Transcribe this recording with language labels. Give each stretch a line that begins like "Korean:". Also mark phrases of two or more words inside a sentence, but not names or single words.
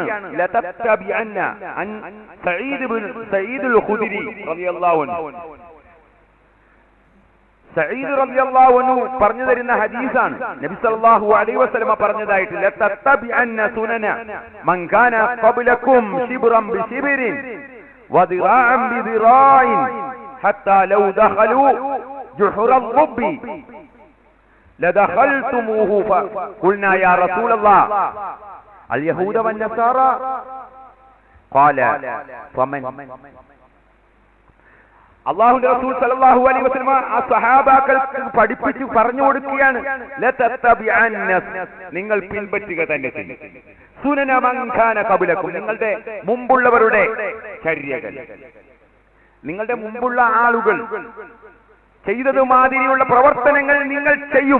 Arabic: لتتبعن عن سعيد الخدري رضي الله عنه.
Malayalam: സഈദ്
Arabic: رضي الله عنه
Malayalam: പറഞ്ഞു തരുന്ന ഹദീസാണ്.
Arabic: النبي صلى الله عليه وسلم പറഞ്ഞതായിട്ട് لتتبعن سنن من كان قبلكم شبرا بشبر وذراعا بذراع حتى لو دخلوا جحر الضب لدخلتموه فقلنا يا رسول الله اليهود والنصارى قال فمن
Malayalam: അല്ലാഹുവിന്റെ റസൂൽ
Arabic: صلى الله عليه وسلم
Malayalam: ആ സ്വഹാബാക്കൾക്ക് പഠിപ്പിച്ചു പറഞ്ഞു കൊടുക്കുകയാണ്. ലതത്തബിഅന്ന, നിങ്ങൾ പിൻപറ്റുക തന്നെ ചെയ്യും.
Arabic: سنن من كان قبلكم,
Malayalam: നിങ്ങളുടെ മുമ്പുള്ളവരുടെ ചര്യകൾ, നിങ്ങളുടെ മുമ്പുള്ള ആളുകൾ ചെയ്തത് മാതിരിയുള്ള പ്രവർത്തനങ്ങൾ നിങ്ങൾ ചെയ്യും.